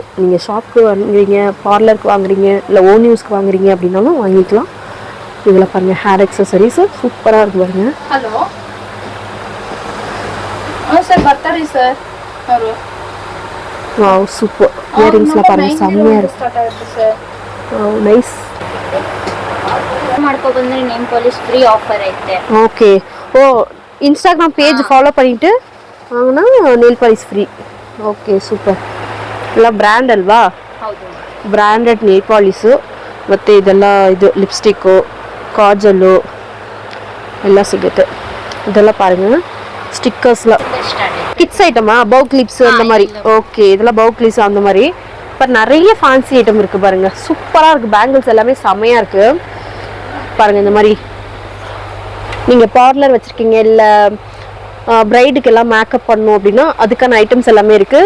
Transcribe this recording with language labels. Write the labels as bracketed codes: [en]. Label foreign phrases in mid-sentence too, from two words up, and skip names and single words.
[ta] நீங்கள் ஷாப்புக்கு வாங்குறீங்க, பார்லருக்கு வாங்குறீங்க, இல்லை [en] own use [ta] வாங்குறீங்க அப்படின்னாலும் வாங்கிக்கலாம். இதில் பாருங்கள் [en] hair accessories [ta] சூப்பராக இருக்குது பாருங்கள். [en] Hello sir birthday sir. Wow super. [ta] இயரிங்ஸ்லாம் பாருங்கள் செம்மையாக இருக்குது. [kn] ನೈಸ್ ಮಾಡ್ಕೊ ಬಂದ್ರೆ [en] name polish free offer [kn] ಐತೆ. [en] OK. O Instagram page follow [ta] பண்ணிட்டு வாங்குனா [en] nail polish free. OK super. [kn] ಎಲ್ಲ ಬ್ರ್ಯಾಂಡ್ ಅಲ್ವಾ? ಹೌದು. [en] branded nail polish [kn] ಮತ್ತೆ ಇದೆಲ್ಲ ಇದು ಲಿಪ್ಸ್ಟಿಕ್, ಕಾಜಲ್ ಎಲ್ಲ ಸಿಗುತ್ತೆ. [ta] ಇದೆಲ್ಲ பாருங்க ஸ்டிக்கர்ஸ்லாம் [en] kids item bow clips [ta] அந்த மாதிரி. ஓகே இதெல்லாம் [en] bow clips [ta] அந்த மாதிரி. இப்போ நிறைய [en] fancy item [ta] இருக்குது பாருங்கள். சூப்பராக இருக்குது. பேங்கிள்ஸ் எல்லாமே செம்மையாக இருக்குது பாருங்கள். இந்த மாதிரி நீங்கள் பார்லர் வச்சுருக்கீங்க, இல்லை ப்ரைடுக்கு எல்லாம் மேக்கப் பண்ணணும் அப்படின்னா அதுக்கான ஐட்டம்ஸ் எல்லாமே இருக்குது.